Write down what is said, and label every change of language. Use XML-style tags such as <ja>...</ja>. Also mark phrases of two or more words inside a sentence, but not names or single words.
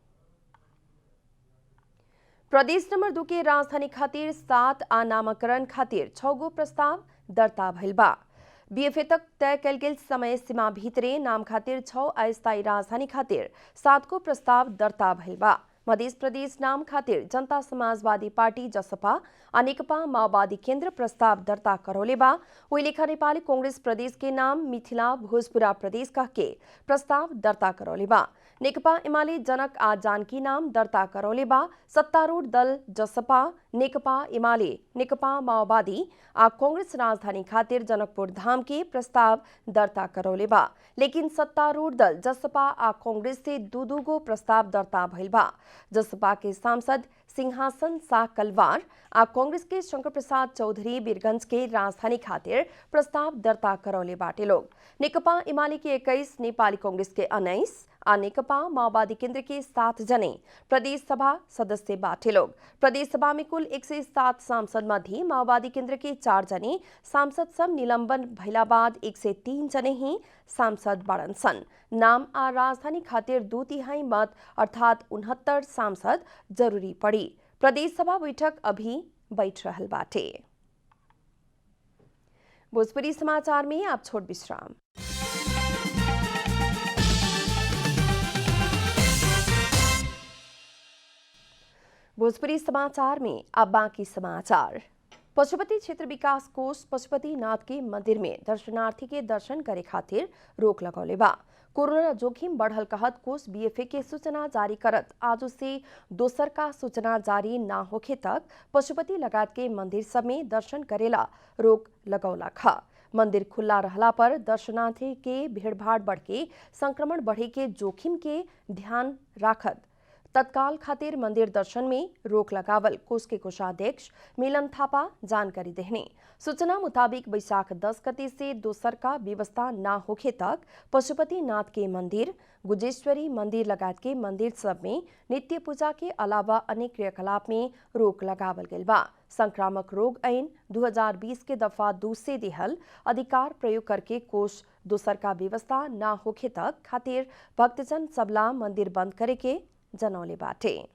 <bho>प्रदेश नंबर 2 के राजधानी खातिर 7 आ नामाकरण खातिर 6 गो प्रस्ताव दर्ता भइल बा। बीएफए तक तय कल गेल समय सीमा भीतरे नाम खातिर 6 अस्थायी राजधानी खातिर 7 को प्रस्ताव दर्ता भइल बा। मध्य प्रदेश नाम खातिर जनता समाजवादी पार्टी जसपा आ नेकपा माओवादी केन्द्र प्रस्ताव दर्ता करौले बा। वही लेखा नेपाली कांग्रेस प्रदेश के नाम मिथिला भोजपुरा प्रदेश कह के प्रस्ताव दर्ता करौले बा। नेकपा एमाले जनक आ जानकी नाम दर्ता करौले बा। सत्तारूढ़ दल जसपा, नेकपा एमाले, नेकपा माओवादी आ कांग्रेस राजधानी खातिर जनकपुर धाम के प्रस्ताव दर्ता करौले बा। लेकिन सत्तारूढ़ दल जसपा आ कांग्रेस से दू गो प्रस्ताव दर्ता भइल बा। जसपा के सांसद सिंहासन शाह कलवार आ कांग्रेस के शंकर प्रसाद चौधरी वीरगंज के राजधानी खातिर प्रस्ताव दर्ता करौले बाटे लोग। नेकपा एमाले के 21, नेपाली कांग्रेस के 19 आ नेकपा माओवादी केन्द्र के 7 जने प्रदेश सभा सदस्य बाटे लोग। प्रदेश सभा में कुल 107 सांसद मध्ये माओवादी केन्द्र के 4 जने सांसद सब निलंबन भइला बाद 103 जने ही सांसद बाड़न सन। नाम आ राजधानी खातिर 2/3 मत अर्थात 69 सांसद जरूरी पड़ी। प्रदेश सभा बैठक अभी बैठ रहल बाटे। भोजपुरी समाचार में आप छोट विश्राम। भोजपुरी समाचार में अब बाकी समाचार। पशुपति क्षेत्र विकास कोष पशुपतिनाथ के मंदिर में दर्शनार्थी के दर्शन करे खातिर रोक लगौले बा। कोरोना जोखिम बढ़ल कहत कोष बीएफए के सूचना जारी करत आज से दोसर का सूचना जारी ना होखे तक पशुपति लगात के मंदिर सब में दर्शन करेला रोक लगौला खा। मंदिर खुला रहला पर दर्शनार्थी के भीड़भाड़ बढ़ के संक्रमण बढ़े के जोखिम के ध्यान राखत तत्काल खातिर मंदिर दर्शन में रोक लगावल कोष के कोषाध्यक्ष मिलन थापा जानकारी देहने। सूचना मुताबिक वैशाख 10 गते से दोसर का व्यवस्था ना होखे तक पशुपतिनाथ के मंदिर, गुजेश्वरी मंदिर लगात के मंदिर सब में नित्य पूजा के अलावा अन्य क्रियाकलाप में रोक लगावल गइल बा। संक्रामक रोग ऐन 2020 के दफा 2 से देहल अधिकार प्रयोग करके कोष दोसर का व्यवस्था ना होखे तक खातिर भक्तजन सबला मंदिर बंद करे के जनौले बाटे।</bho>